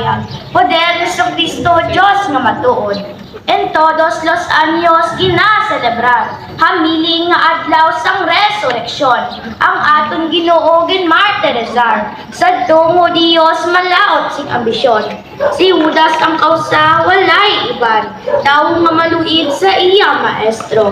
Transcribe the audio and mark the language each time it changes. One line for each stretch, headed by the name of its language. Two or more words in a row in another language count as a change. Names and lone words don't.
Hiligaynon: Poder ni Kristo, Diyos nga matuod.
Spanish: En todos los años
Hiligaynon: ginaselebrar, hamiling nga adlaw sang resurreksyon, ang aton Ginoo ginmartirizar. Sadto Dios malaot sing ambisyon. Si Judas ang kausa walay iban, tawo nga maluid sa iya maestro.